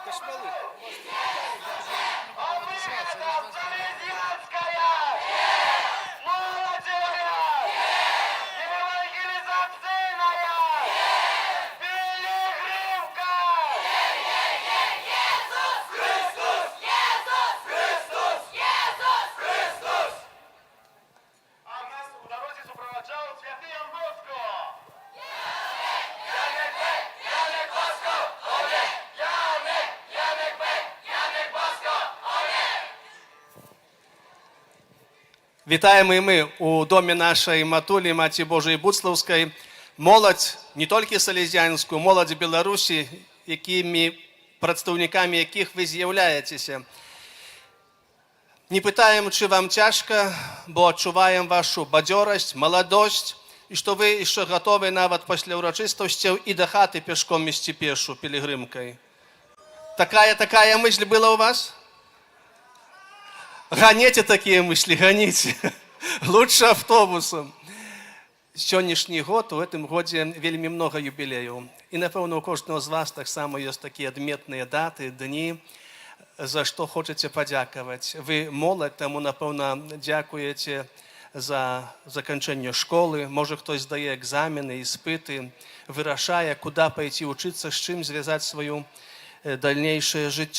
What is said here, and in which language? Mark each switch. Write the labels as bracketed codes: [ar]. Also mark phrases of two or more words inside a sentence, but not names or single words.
[uk] Залезянская! Молодь евангелизационная! Пилигримка! Иисус Христос! Иисус Христос! Иисус Христос! А нас у дорозі супроводжав святий Ян Боско! Яник Бек! Яник Боско! Олег! Яник Бек! Яник Боско! Олег! Вітаємо і ми у домі нашої матулі, Маті Божої Буцлавської, молодь, не тільки салезянську, молодь Білорусі, представниками яких ви з'являєтеся. Не питаємо, чи вам тяжко, бо відчуваємо вашу бадьорость, молодость, і що ви ще готові навіть після урочистостей і до хати пішком істи пішу пілігримкою. [ru] Такая мысль была у вас? Гоните такие мысли, гоните. Лучше автобусом. [be] Сённяшні год, у гэтым годзе вельмі много юбілеїв. І, напевно, у кожного з вас так само є такі адметныя даты, дні, за што хочаце падзякаваць. Вы молодь, таму, напэўна, дзякуеце за заканчэнне школы. Можа, хтось здае экзамены, іспыты, вырашае, куды пайти вучыцца, з чым звязаць сваю дальнейшее жыццё.